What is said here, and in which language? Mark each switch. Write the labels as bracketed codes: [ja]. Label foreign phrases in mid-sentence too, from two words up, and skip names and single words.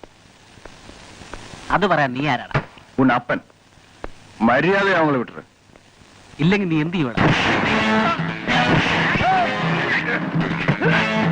[ml] അത് പറയാൻ നീ ആരാടാ? [ta] உன் அப்பன். மரியாதை அவங்கள விட்டுற. [ml] ഇല്ലെങ്കിൽ നീ എന്ത് ചെയ്യണം?